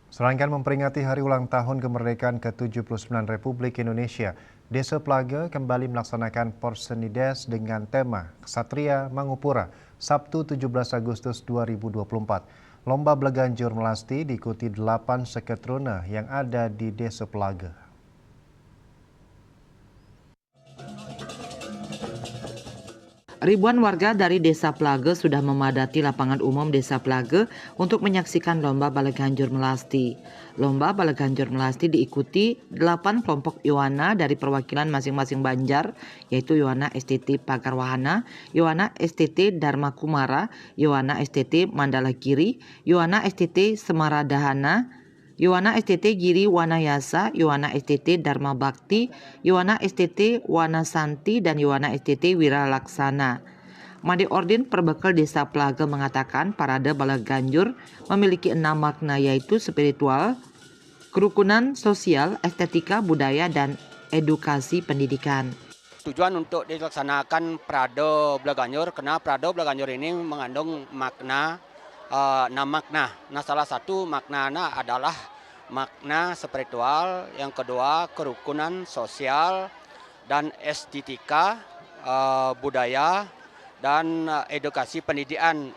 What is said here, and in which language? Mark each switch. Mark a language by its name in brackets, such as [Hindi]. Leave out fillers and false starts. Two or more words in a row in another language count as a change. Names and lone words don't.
[Indonesian] Serangkaian memperingati hari ulang tahun kemerdekaan ke-79 Republik Indonesia, Desa Plaga kembali melaksanakan Porsenides dengan tema Ksatria Mangupura, Sabtu 17 Agustus 2024. Lomba Bleganjur Melasti diikuti 8 seketruna yang ada di Desa Plaga. Ribuan warga dari Desa Plaga sudah memadati lapangan umum Desa Plaga untuk menyaksikan Lomba Bleganjur Melasti. Lomba Bleganjur Melasti diikuti 8 kelompok Yowana dari perwakilan masing-masing Banjar, yaitu Yowana STT Pagarwahana, Yowana STT Dharma Kumara, Yowana STT Mandala Kiri, Yowana STT Semaradahana, Yowana STT Giri Wanayasa, Yowana STT Dharma Bakti, Yowana STT Wanasanti, dan Yowana STT Wiralaksana. Made Ordin Perbekal Desa Plaga mengatakan parade Bleganjur memiliki 6 makna, yaitu spiritual, kerukunan sosial, estetika, budaya, dan edukasi pendidikan. Tujuan untuk dilaksanakan parade Bleganjur karena parade Bleganjur ini mengandung makna 6 makna. Nah, salah satu maknanya adalah makna spiritual, yang kedua kerukunan sosial dan estetika, budaya dan edukasi pendidikan.